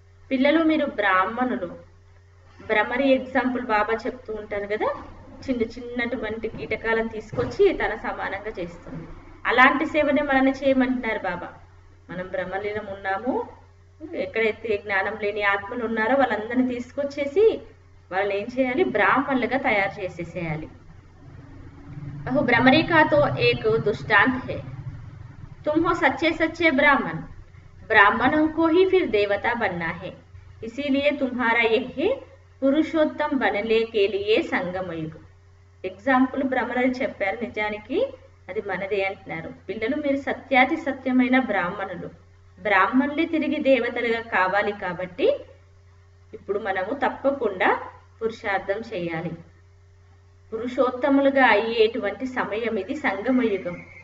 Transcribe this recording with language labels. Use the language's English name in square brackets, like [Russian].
[Telugu] పిల్లలు మీరు బ్రాహ్మణులు, భ్రమరి ఎగ్జాంపుల్ బాబా చెప్తూ ఉంటారు కదా, చిన్నటువంటి కీటకాలను తీసుకొచ్చి తన సమానంగా చేస్తుంది. అలాంటి సేవనే మనల్ని చేయమంటున్నారు బాబా. మనం బ్రహ్మలీనం ఉన్నాము, ఎక్కడైతే జ్ఞానం లేని ఆత్మలు ఉన్నారో వాళ్ళందరినీ తీసుకొచ్చేసి వాళ్ళని ఏం చేయాలి, బ్రాహ్మణులుగా తయారు చేసేసేయాలి. [Hindi] బహు భ్రమరి కా తో ఏక్ దృష్టాంత్ హై, तुम हो सच्चे सच्चे ब्राह्मण, ब्राह्मणों को ही फिर देवता बनना है, इसीलिए तुम्हारा यह पुरुषोत्तम बनने के लिए संगम युग. [Telugu] ఎగ్జాంపుల్ భ్రమరి చెప్పారు, నిజానికి అది మనదే అంటున్నారు. పిల్లలు మీరు సత్యాతి సత్యమైన బ్రాహ్మణులు, బ్రాహ్మణులే తిరిగి దేవతలుగా కావాలి. కాబట్టి ఇప్పుడు మనము తప్పకుండా పురుషార్థం చేయాలి. పురుషోత్తములుగా అయ్యేటువంటి సమయం ఇది, సంగమ యుగం.